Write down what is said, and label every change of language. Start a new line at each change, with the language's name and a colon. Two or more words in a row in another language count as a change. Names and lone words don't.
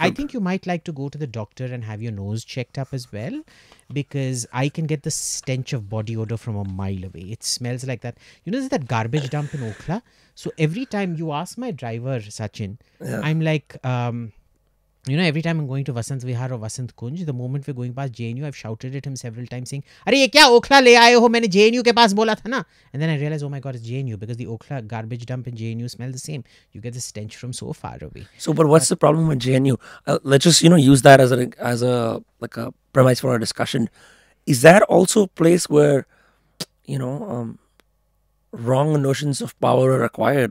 English: I think you might like to go to the doctor and have your nose checked up as well, because I can get the stench of body odor from a mile away. It smells like that. You know, there's that garbage dump in Okhla. So every time you ask my driver, Sachin, I'm like, every time I'm going to Vasant Vihar or Vasant Kunj, the moment we're going past JNU, I've shouted at him several times saying,
Hindi: "अरे ये क्या ओखला ले आए हो? मैंने JNU के पास बोला था ना."
English: And then I realized, oh my God, it's JNU, because the Okhla garbage dump and JNU smell the same. You get the stench from so far away. So, but what's the problem with JNU? Let's just use that as a premise for our discussion. Is that also a place where wrong notions of power are acquired?